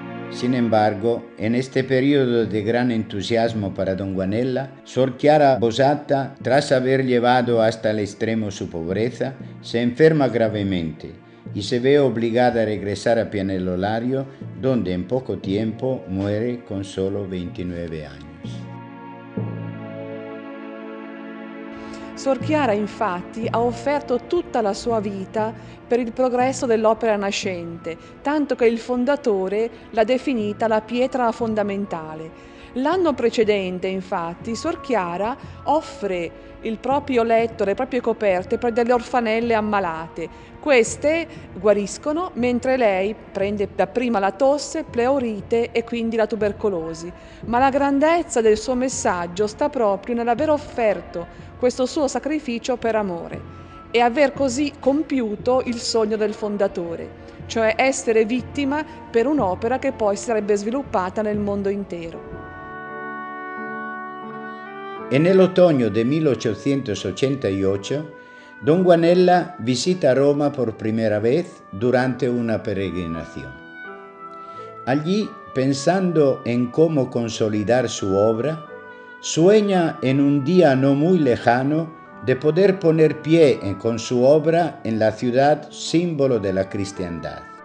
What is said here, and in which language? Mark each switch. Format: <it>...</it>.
<es>Sin embargo, en este periodo de gran entusiasmo para don Guanella, Sor Chiara Bosatta, tras haber llevado hasta el extremo su pobreza, se enferma gravemente y se ve obligada a regresar a Pianello Lario, donde en poco tiempo muere con solo 29 años.</es> <it>Sor Chiara infatti ha offerto tutta la sua vita per il progresso dell'opera nascente, tanto che il fondatore l'ha definita la pietra fondamentale. L'anno precedente, infatti, Suor Chiara offre il proprio letto, le proprie coperte per delle orfanelle ammalate. Queste guariscono mentre lei prende dapprima la tosse, pleurite e quindi la tubercolosi. Ma la grandezza del suo messaggio sta proprio nell'aver offerto questo suo sacrificio per amore e aver così compiuto il sogno del fondatore, cioè essere vittima per un'opera che poi si sarebbe sviluppata nel mondo intero.</it> <es>En el otoño de 1888, Don Guanella visita Roma por primera vez durante una peregrinación. Allí, pensando en cómo consolidar su obra, sueña en un día no muy lejano de poder poner pie con su obra en la ciudad símbolo de la cristiandad.</es>